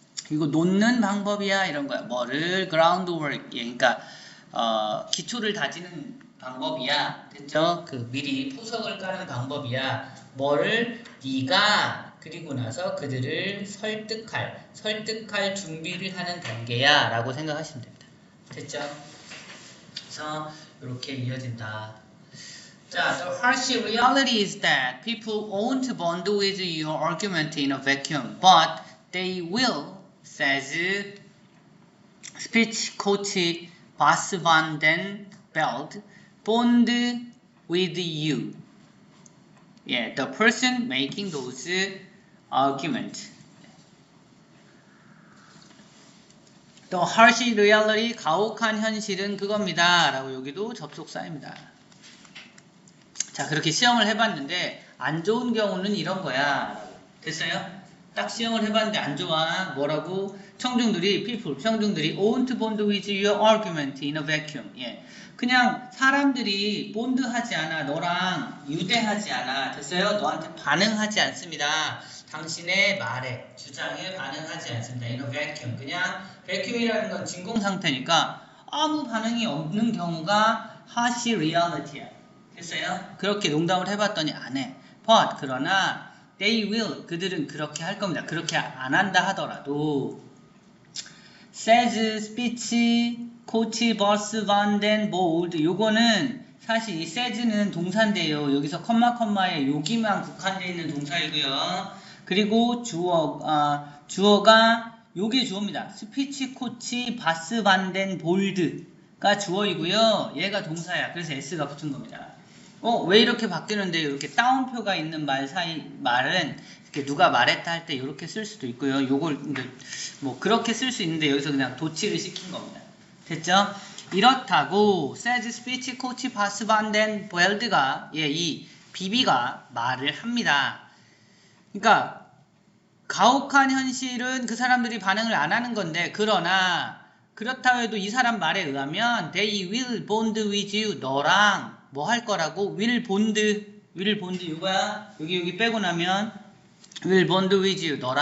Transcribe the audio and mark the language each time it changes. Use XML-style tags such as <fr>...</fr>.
<ko>이거 놓는 방법이야 이런 거야. 뭐를 groundwork 예, 그러니까 기초를 다지는 방법이야. 됐죠? 그 미리 포석을 까는 방법이야. 뭐를 네가 그리고 나서 그들을 설득할 준비를 하는 단계야 라고 생각하시면 됩니다. 됐죠? 그래서 이렇게 이어진다.</ko> <en>자, the harsh reality is that people won't bond with your argument in a vacuum, but they will, says speech coach Bas van den Belt, bond with you. Yeah, the person making those argument. The harsh reality,</en> <ko>가혹한 현실은 그겁니다. 라고 여기도 접속사입니다. 자, 그렇게 시험을 해봤는데 안 좋은 경우는 이런 거야. 됐어요? 딱 시험을 해봤는데 안 좋아. 뭐라고? 청중들이</ko> <en>won't bond with your argument in a vacuum.</en> <ko>예. 그냥 사람들이 본드하지 않아. 너랑 유대하지 않아. 됐어요? 너한테 반응하지 않습니다. 당신의 말에, 주장에 반응하지 않습니다.</ko> <en>in a vacuum.</en> <ko>그냥 vacuum이라는 건 진공 상태니까 아무 반응이 없는 경우가 harsh reality야. 됐어요? 그렇게 농담을 해봤더니 안 해. But 그러나</ko> <en>they will</en> <ko>그들은 그렇게 할 겁니다. 그렇게 안 한다 하더라도</ko> <en>says speech coach</en> <ko>Bas van den Bold 요거는 사실 이 says는 동사인데요. 여기서 컴마에 여기만 국한되어 있는 동사이고요. 그리고 주어가 요게 주어입니다. speech coach Bas van den Bold가 주어이고요. 얘가 동사야. 그래서 s가 붙은 겁니다. 왜 이렇게 바뀌는데 이렇게 따옴표가 있는 말은 이렇게 누가 말했다 할 때 이렇게 쓸 수도 있고요. 요걸 뭐 그렇게 쓸 수 있는데 여기서 그냥 도치를 시킨 겁니다. 됐죠? 이렇다고 says speech coach Bas van den Beld가 이 비비가 말을 합니다. 그러니까 가혹한 현실은 그 사람들이 반응을 안 하는 건데 그러나 그렇다고 해도 이 사람 말에 의하면</ko> <en>they will bond with you</en> <ko>너랑 뭐 할 거라고? will bond 이거야. 여기 빼고 나면</ko> <en>will bond with you.</en>